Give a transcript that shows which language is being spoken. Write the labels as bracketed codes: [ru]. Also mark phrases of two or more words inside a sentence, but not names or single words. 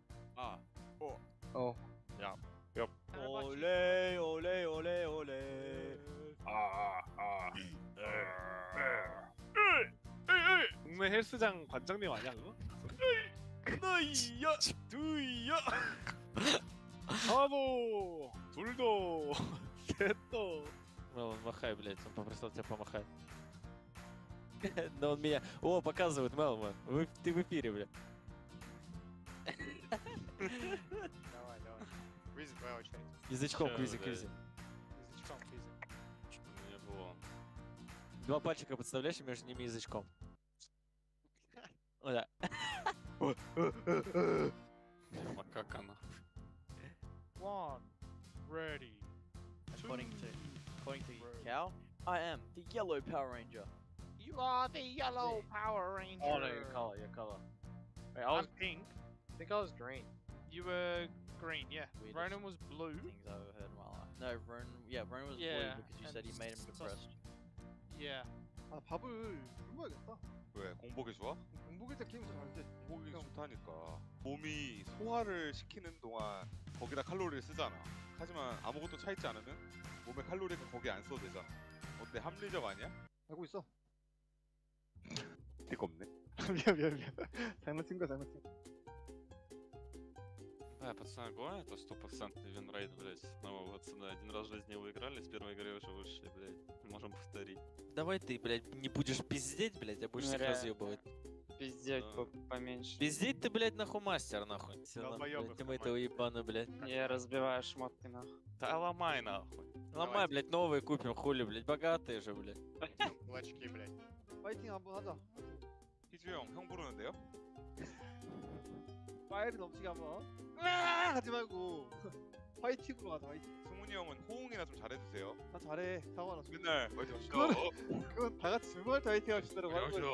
[ko] 야. 올레 올레 올레 올레. 동네 헬스장 관장님 아니야 그거? 하나이야 두이야 하나 둘도 셋도. [ru] Мелон, махай, блядь, он попросил тебя помахать. Но он меня... О, показывает, Мелон, ты в эфире, блядь. Давай. Квизик, твоя очередь. Язычком квизик. Язычком квизик. Не было. 2 пальчика подставляешь и между ними язычком. О, да. Макака она. 1, [en] ready. According to Cal, I am the Yellow Power Ranger. You are the Yellow Power Ranger. Oh no, your color. Wait, I was pink. I think I was green. You were green, yeah. Weirdest Ronan was blue. Things I've ever heard in my life. No, Ronan was blue because you said you made him depressed. Yeah. [ko] 아 밥을 굶어야겠다. 왜? 공복이 좋아? 공복일 때 게임 잘하는데. 공복이 좋다니까. 몸이 소화를 시키는 동안 거기다 칼로리를 쓰잖아. 하지만 아무것도 차있지 않으면 몸에 칼로리는 거기 안 써도 되잖아. 어때? 합리적 아니야? 알고 있어. 티가 없네. 미안. 장난친 거. [ru] Да, пацаны, огонь, это 100% винрейт, блядь, с Нового года. Один раз в жизни выиграли, с первой игры уже вышли, блядь. Можем повторить. Давай ты, блядь, не будешь пиздеть, блядь, а будешь всех разъебывать. Пиздеть поменьше. Пиздеть ты, блядь, нахуй мастер, нахуй. Все, нахуй, ты этого ебана, блядь. Не разбиваешь шмотки, нахуй. Да ломай, нахуй. Ломай, блядь, новые купим, хули, блядь, богатые же, блядь. очки, блядь. [ko] 파이팅 한번 하자. 희주 형 부르는데요? 파이를 넘치게 한번. 하지 말고 파이팅으로 가자. 파이팅. 승훈이 형은 호응이나 좀 잘해주세요. 나 잘해. 상관없어. 맨날 화이팅 합시다. 그건 다 같이 누구할 때 파이팅 합시다라고 하는 거지.